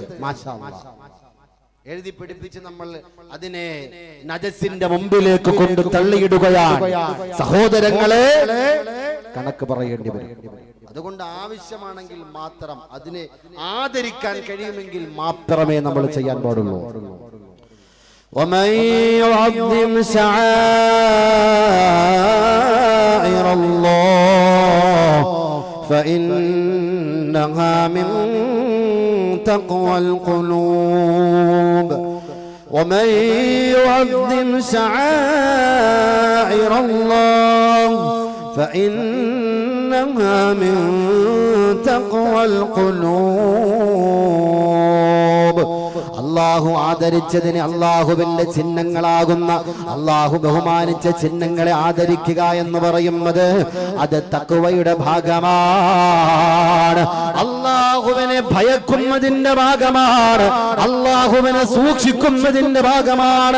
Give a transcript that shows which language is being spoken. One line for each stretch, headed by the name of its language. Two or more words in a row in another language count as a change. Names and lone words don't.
Arabic: ما شاء الله
Malayalam: എഴുതി പിടിപ്പിച്ച് നമ്മൾ അതിനെ നജസിന്റെ മുമ്പിലേക്ക് കൊണ്ട് തള്ളിയിടുകയാണ്. സഹോദരങ്ങളെ, കണക്ക് പറയേണ്ടി വരും. അതുകൊണ്ട് ആവശ്യമാണെങ്കിൽ മാത്രം, അതിനെ ആദരിക്കാൻ കഴിയുമെങ്കിൽ മാത്രമേ നമ്മൾ ചെയ്യാൻ പാടുള്ളൂ.
Arabic: ومن يعظم شعائر الله فإنها من تقوى القلوب ومن يعظم شعائر الله فإنها من تقوى القلوب.
Malayalam: അല്ലാഹു ആദരിച്ചതിനെ അല്ലാഹുവിന്റെ ചിഹ്നങ്ങളാകുന്ന അല്ലാഹു ബഹുമാനിച്ച ചിഹ്നങ്ങളെ ആദരിക്കുക എന്ന് പറയുന്നത് അത് തഖ്വയുടെ ഭാഗമാണ്. അല്ലാഹുവിനെ ഭയക്കുന്നതിന്റെ ഭാഗമാണ്. അല്ലാഹുവിനെ സൂക്ഷിക്കുന്നതിന്റെ ഭാഗമാണ്.